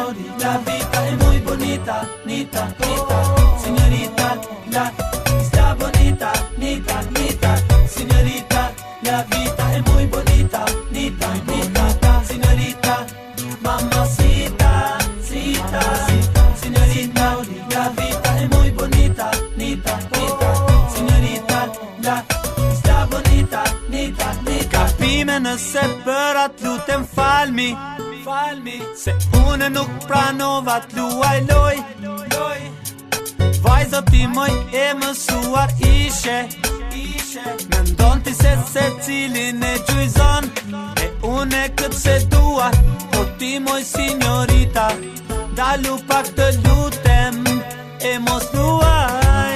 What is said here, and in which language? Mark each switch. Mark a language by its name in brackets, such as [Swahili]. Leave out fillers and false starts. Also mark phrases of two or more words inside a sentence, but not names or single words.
[Spanish] la vida es muy bonita, nita, nita, señorita, la está bonita, nita, nita, señorita, la vida es muy bonita, nita, nita, señorita, mamacita, cita, señorita, la vida es muy bonita, nita, nita, señorita, la está bonita, nita, nita. [Albanian] Kapime nëse për atë lutem falmi, se unë nuk pranova t'luaj loj. Vajzo ti moj e mësuar ishe, mendon ti se cilin e gjujzon, e une këtë se dua, po ti moj signorita, dalu pak të lutem, e mos luaj.